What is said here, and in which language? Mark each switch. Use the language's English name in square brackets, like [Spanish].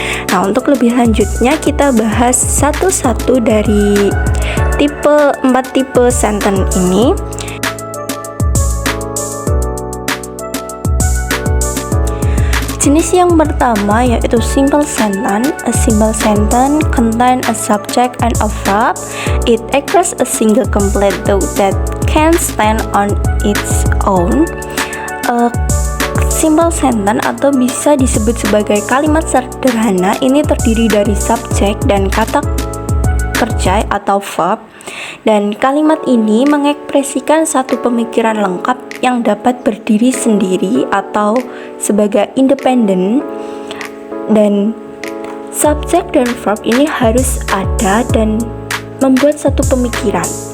[Indonesian] Nah, untuk lebih lanjutnya kita bahas satu-satu dari 4 tipe sentence ini. Jenis yang pertama yaitu simple sentence. [English] A simple sentence contains a subject and a verb. It expresses a single complete thought that can stand on its own. [Indonesian] A simple sentence atau bisa disebut sebagai kalimat sederhana ini terdiri dari subjek dan kata kerja atau verb, dan kalimat ini mengekspresikan satu pemikiran lengkap yang dapat berdiri sendiri atau sebagai independen, dan subjek dan verb ini harus ada dan membuat satu pemikiran.